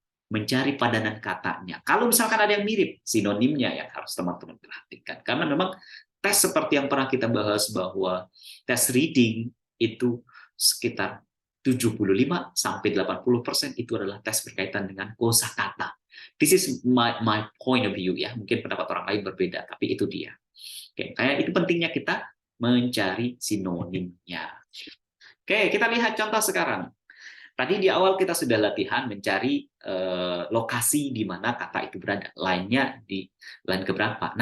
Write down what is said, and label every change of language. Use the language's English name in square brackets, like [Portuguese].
[Indonesian] mencari padanan katanya. Kalau misalkan ada yang mirip, sinonimnya yang harus teman-teman perhatikan. Karena memang tes seperti yang pernah kita bahas bahwa tes reading itu sekitar 75 sampai 80% itu adalah tes berkaitan dengan kosakata. [English] This is my point of view [Indonesian] ya. Mungkin pendapat orang lain berbeda, tapi itu dia. Oke, kayak itu pentingnya kita mencari sinonimnya. Oke, kita lihat contoh sekarang. Tadi di awal kita sudah latihan mencari lokasi di mana kata itu berada, lainnya di line keberapa.